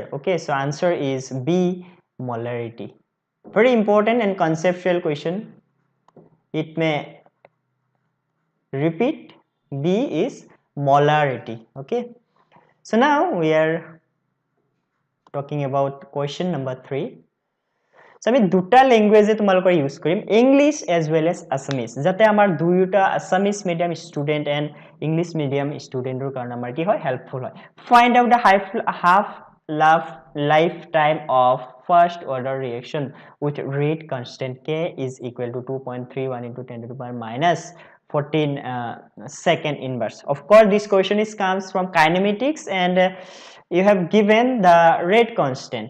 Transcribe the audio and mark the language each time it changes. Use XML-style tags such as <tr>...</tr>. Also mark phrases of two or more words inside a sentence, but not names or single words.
<en>Okay, so answer is B, molarity. Very important and conceptual question. It may repeat. B is molarity. Okay, so now we are talking about question number 3.</en> <as>So আমি দুটা ল্যাঙ্গুয়েজে তোমালোকৰ ইউজ কৰিম,</as> <en>English as well as Assamese,</en> <as>যাতে আমাৰ দুয়োটা</as> <en>Assamese medium student and English medium</en> <as>স্টুডেন্টৰ কাৰণে আমাৰ কি হয়, হেল্পফুল হয়।</as> <en>Find out the half lifetime of first order reaction with rate constant K is equal to 2.31 into 10 to the power minus 14 second inverse. Of course this question comes from kinematics, and you have given the rate constant.</en>